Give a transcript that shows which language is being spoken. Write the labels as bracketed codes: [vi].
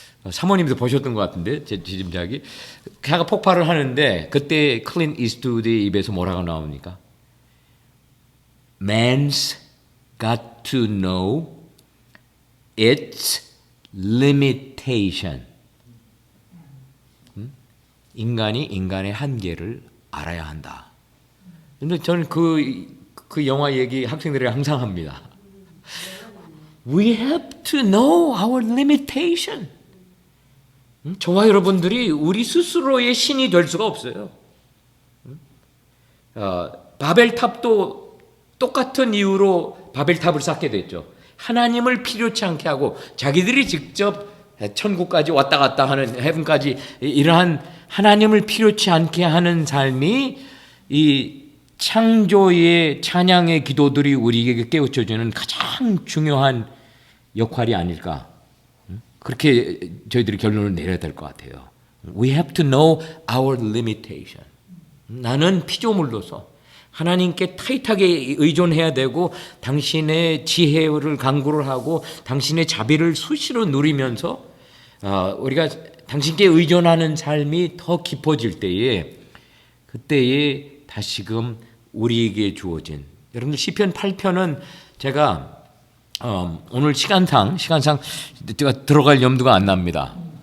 [ko] 사모님도 보셨던 것 같은데 제 짐작이 차가 폭발을 하는데 그때 클린트 이스트우드의 입에서 뭐라고 나옵니까? [en] Man's got to know its limitation. [ko] 인간이 인간의 한계를 알아야 한다. 근데 저는 그 영화 얘기 학생들에게 항상 합니다. [en] We have to know our limitation. [ko] 저와 여러분들이 우리 스스로의 신이 될 수가 없어요. 바벨탑도 똑같은 이유로 바벨탑을 쌓게 됐죠. 하나님을 필요치 않게 하고 자기들이 직접 천국까지 왔다 갔다 하는 헤븐까지 이러한 하나님을 필요치 않게 하는 삶이 이 창조의 찬양의 기도들이 우리에게 깨우쳐주는 가장 중요한 역할이 아닐까. 그렇게 저희들이 결론을 내려야 될 것 같아요. [en] We have to know our limitation. [ko] 나는 피조물로서 하나님께 타이트하게 의존해야 되고 당신의 지혜를 강구를 하고 당신의 자비를 수시로 누리면서 우리가 당신께 의존하는 삶이 더 깊어질 때에 그때에 다시금 우리에게 주어진 여러분들 시편 8편은 제가 오늘 시간상 제가 들어갈 염두가 안 납니다.